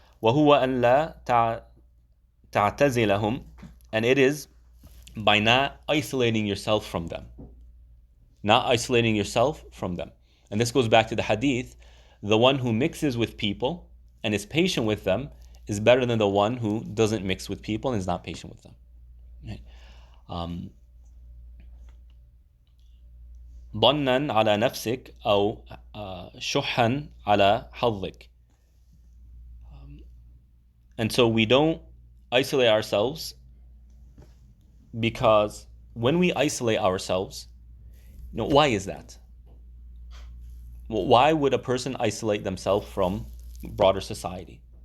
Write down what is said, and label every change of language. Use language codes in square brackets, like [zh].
[ar] وَهُوَ أَنْ لَا تَعْتَزِلَهُمْ, [en] and it is by not isolating yourself from them. Not isolating yourself from them. And this goes back to the hadith, the one who mixes with people and is patient with them is better than the one who doesn't mix with people and is not patient with them. Right? [ar] ضَنًّا عَلَى نَفْسِكَ أو شُحًّا عَلى حظك. [en] And so we don't isolate ourselves, because when we isolate ourselves, why is that? Why would a person isolate themselves from broader society?